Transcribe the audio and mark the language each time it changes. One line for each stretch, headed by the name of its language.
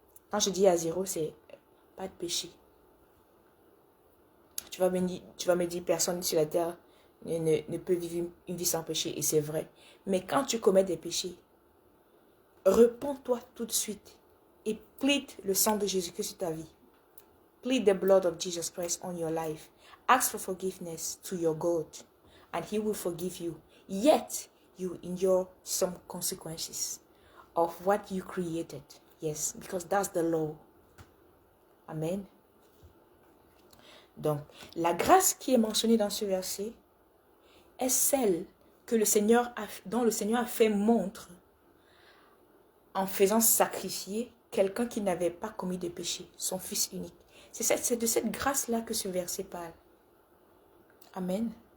French: Quand je dis à zéro, c'est pas de péché. Tu vas me dire, personne sur la terre ne peut vivre une vie sans péché. Et c'est vrai. Mais quand tu commets des péchés, repens-toi tout de suite et plead le sang de Jésus-Christ sur ta vie.
English: Plead the blood of Jesus Christ on your life. Ask for forgiveness to your God and He will forgive you. Yet, you endure some consequences of what you created. Yes, because that's the law. Amen.
French: Donc, la grâce qui est mentionnée dans ce verset est celle que dont le Seigneur a fait montre en faisant sacrifier quelqu'un qui n'avait pas commis de péché, son Fils unique. C'est de cette grâce-là que ce verset parle. Amen.